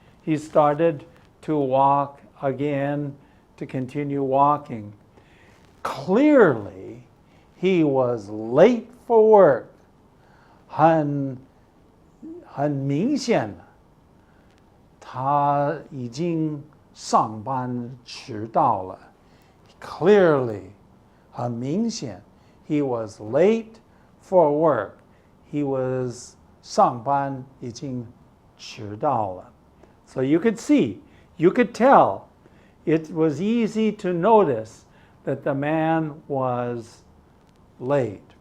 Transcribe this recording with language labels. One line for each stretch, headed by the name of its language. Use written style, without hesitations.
English: He started to walk again, to continue walking. Clearly, he was late for work.
Chinese: 很明显，他已经上班迟到了.
English: Clearly,
Chinese: 很明显,
English: he was late for work. He was
Chinese: 上班已经迟到了.
English: So you could see, you could tell, it was easy to notice that the man was late.